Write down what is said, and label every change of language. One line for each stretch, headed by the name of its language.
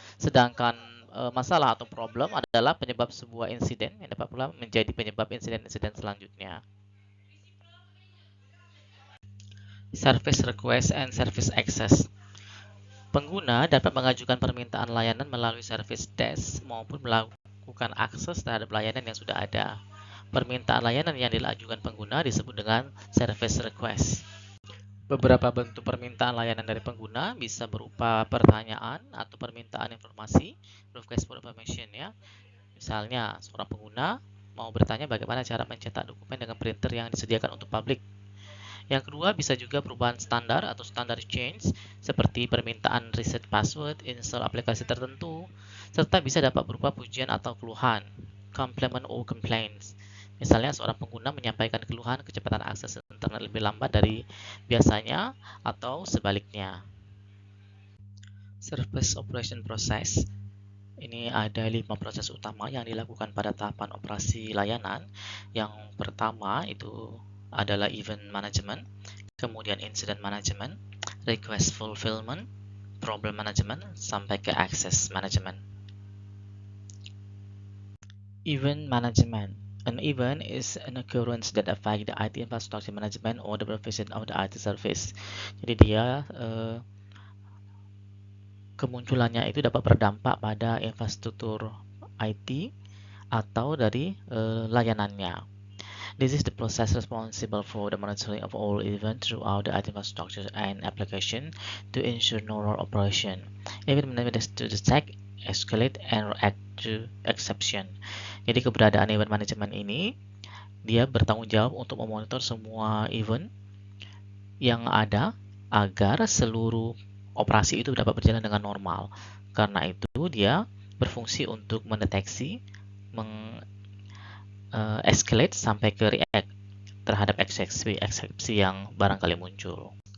Indonesian: Sedangkan masalah atau problem adalah penyebab sebuah insiden yang dapat pula menjadi penyebab insiden-insiden selanjutnya.
English: Service Request and Service Access.
Indonesian: Pengguna dapat mengajukan permintaan layanan melalui service desk maupun melakukan akses terhadap layanan yang sudah ada. Permintaan layanan yang diajukan pengguna disebut dengan service request. Beberapa bentuk permintaan layanan dari pengguna bisa berupa pertanyaan atau permintaan informasi,
English: request for information
Indonesian: ya. Misalnya, seorang pengguna mau bertanya bagaimana cara mencetak dokumen dengan printer yang disediakan untuk publik. Yang kedua bisa juga perubahan standar atau standar change. seperti permintaan reset password, install aplikasi tertentu, serta bisa dapat berupa pujian atau keluhan,
English: compliment or complaints.
Indonesian: Misalnya seorang pengguna menyampaikan keluhan kecepatan akses internet lebih lambat dari biasanya atau sebaliknya.
English: Service Operation Process.
Indonesian: Ini ada 5 proses utama yang dilakukan pada tahapan operasi layanan. Yang pertama itu adalah event management, kemudian incident management, request fulfillment, problem management, sampai ke access management.
English: Event management. An event is an occurrence that affects the IT infrastructure management or the provision of the IT service.
Indonesian: Jadi dia kemunculannya itu dapat berdampak pada infrastruktur IT atau dari layanannya.
English: This is the process responsible for the monitoring of all events throughout the IT infrastructure and application to ensure normal operation. Event management is to detect, escalate, and react to exception.
Indonesian: Jadi keberadaan event management ini dia bertanggung jawab untuk memonitor semua event yang ada agar seluruh operasi itu dapat berjalan dengan normal. Karena itu dia berfungsi untuk mendeteksi, escalate sampai ke react terhadap eksepsi yang barangkali muncul.